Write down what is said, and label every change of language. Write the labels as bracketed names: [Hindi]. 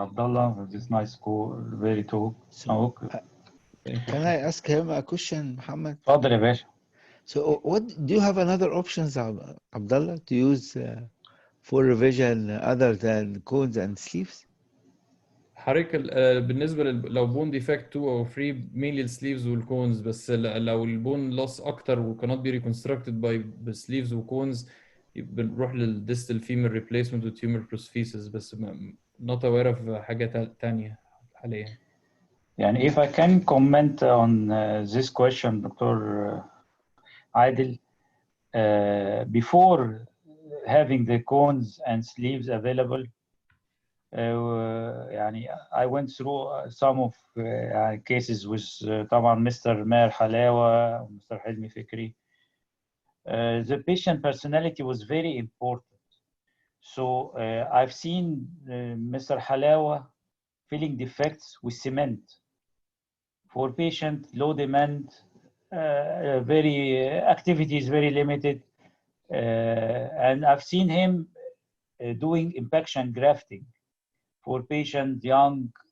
[English] Abdallah, for this nice very talk. So, can I ask him a question, Mohamed? [Arabic] اتفضل يا باشا. [English] So what do you have another options, Abdallah, to use for revision other than cones and sleeves? [Arabic] حضرتك بالنسبه لو بون ديفكت 2 او 3 mainly السليفز والكونز، بس لو البون لوس اكتر و [English] cannot be reconstructed by sleeves [Arabic] وكونز بنروح للديستال فيمر ريبليسمنت وتيومر بروسفيسز. بس [English] not aware of [Arabic] حاجة تانية حاليا. [English] يعني if I can comment on this question, Dr. Adil, before having the cones and sleeves available, يعني I went through some of cases with طبعا Mr. [Arabic] ماهر حلاوة ومستر حلمي فكري. [English] The patient personality was very important. So I've seen Mr. Halawa filling defects with cement for patient low demand, very activity is very limited, and I've seen him doing impaction grafting for patient young.